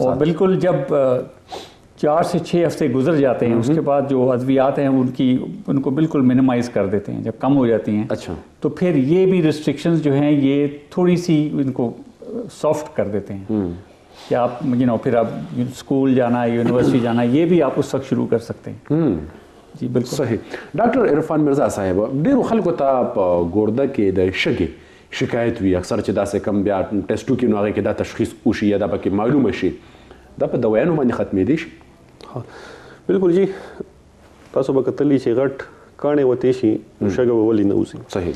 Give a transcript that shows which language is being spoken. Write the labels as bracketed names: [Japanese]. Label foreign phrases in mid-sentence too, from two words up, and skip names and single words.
[Urdu] اور بالکل جب 4 سے 6 ہفتے گزر جاتے ہیں اس کے بعد جو ادویات ہیں ان کو بالکل منیمائز کر دیتے ہیں جب کم ہو جاتی ہیں اچھا تو پھر یہ بھی ریسٹرکشنز جو ہیں یہ تھوڑی سی ان کو سافٹ کر دیتے ہیں کہ آپ پھر آپ اسکول جانا یونیورسٹی جانا یہ بھی آپ اس وقت شروع کر سکتے ہیں جی بالکل [Pashto] صحیح ډاکټر عرفان مرزا صاحب ډیرو خلکو ته په ګورده کې د شګې شکایت وي اکثر چې داسې کم بیا ټیسټو کې نو هغې کې دا تشخیص وشي یا دا پکې معلومه شي دا په دوایانو باندې ختمېدی شي بالکل جی تاسو به کتلی چې غټ کاڼې وتې شي نو شګه به ولې نه وځي